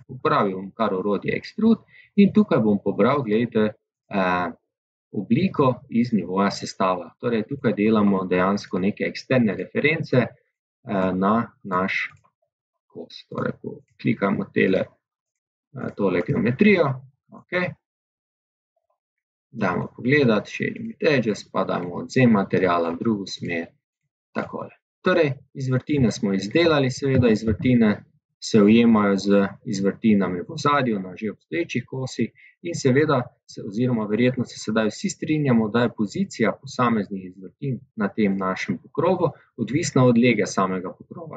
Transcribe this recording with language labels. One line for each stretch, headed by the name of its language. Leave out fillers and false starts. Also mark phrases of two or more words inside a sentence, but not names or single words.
Slovenian: Uporabil bom kar orodje Extrude in tukaj bom pobral, gledajte, obliko iz nivoja sestava. Torej tukaj delamo dejansko neke eksterne reference na naš kos. Torej klikamo tole geometrijo, ok. Dajmo pogledati,
English: shading with edges,
Slovenian: pa dajmo odvzem materiala v drugo smer, takole. Torej, izvrtine smo izdelali, seveda izvrtine se ujemajo z izvrtinami v ozadju na že obstoječih kosih in seveda, oziroma verjetno se sedaj vsi strinjamo, da je pozicija posameznih izvrtin na tem našem pokrovu odvisna od lege samega pokrova.